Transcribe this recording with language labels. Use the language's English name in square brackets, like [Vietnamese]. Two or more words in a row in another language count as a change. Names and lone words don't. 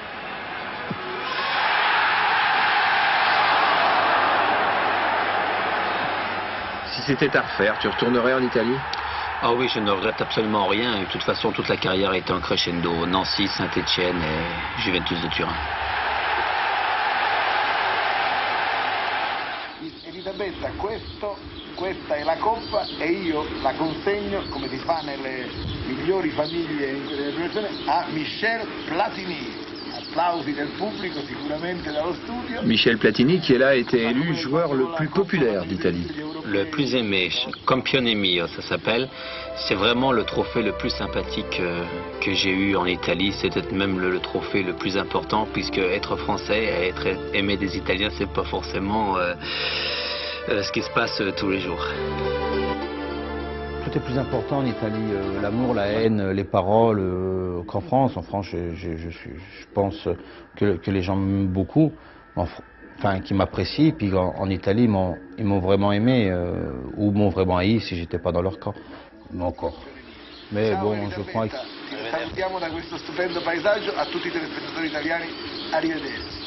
[French] si c'était à refaire, tu retournerais en Italie? Ah oui, je ne regrette absolument rien. De toute façon, toute la carrière a été en crescendo. Nancy, Saint-Étienne et Juventus de Turin. [Italian] Elisabetta, questa è la coppa e io la consegno, come si fa nelle migliori famiglie in quelle persone, a Michel Platini. Applausi del pubblico, sicuramente dallo studio. [French] Michel Platini, qui là a été élu joueur le plus populaire d'Italie. Le plus aimé, Campione Mio, ça s'appelle. C'est vraiment le trophée le plus sympathique que j'ai eu en Italie. C'est peut-être même le trophée le plus important, puisque être français et être aimé des Italiens, c'est pas forcément ce qui se passe tous les jours. Tout est plus important en Italie, l'amour, la haine, les paroles, qu'en France. En France, je pense que les gens m'aiment beaucoup, enfin, qui m'apprécient. Puis en Italie, ils m'ont vraiment aimé, ou m'ont vraiment haï si j'étais pas dans leur camp. Non encore. Mais bon, je crois que... [Italian] Salutiamo da questo stupendo paesaggio a tutti i telespettatori italiani, arrivederci.